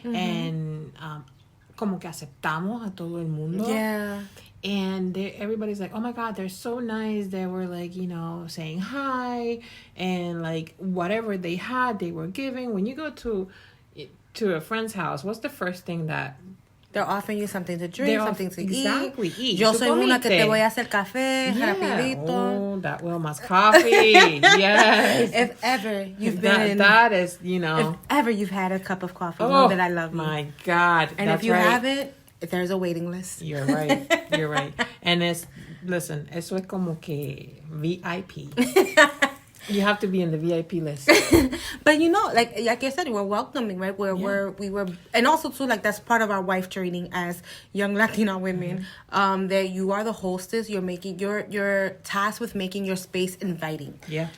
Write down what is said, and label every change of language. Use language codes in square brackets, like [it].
[en] And [es] como que aceptamos a todo el mundo. [en] Yeah. And everybody's like, oh my God, they're so nice. They were like, saying hi, and like whatever they had, they were giving. When you go to a friend's house, what's the first thing that They're offering you something to drink, something to exactly, eat. [es] Yo soy una que te voy a hacer café, rapidito. [en] Oh, that Wilma's coffee. Yes. If ever you've been... That is, you know. If ever you've had a cup of coffee, know that I love you. My God. And that's if you right. haven't, there's a waiting list. You're right. You're right. And listen, [es] eso es como que VIP. [en] You have to be in the VIP list. But you know, like I said, we're welcoming, right? We were, and also too, like that's part of our wife training as young Latina women. That you are the hostess. You're making you're tasked with making your space inviting. Yeah.